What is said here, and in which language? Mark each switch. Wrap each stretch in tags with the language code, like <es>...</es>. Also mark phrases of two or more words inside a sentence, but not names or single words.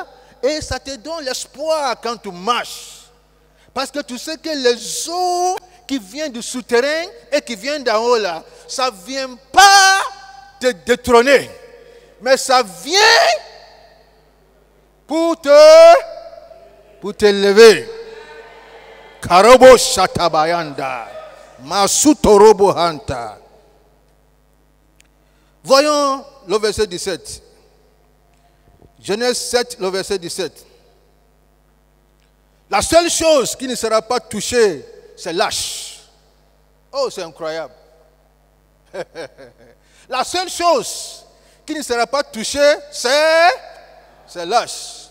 <fr>Et ça te donne l'espoir quand tu marches. Parce que tu sais que les eaux qui viennent du souterrain et qui viennent d'en haut là, ça ne vient pas te détrôner, mais ça vient pour t'élever. Karobo shatabayanda, masutorobo hanta. Voyons le verset 17. Genèse 7, le verset 17. La seule chose qui ne sera pas touchée, c'est l'âge. Oh, c'est incroyable. La seule chose qui ne sera pas touchée, c'est l'âge.</fr>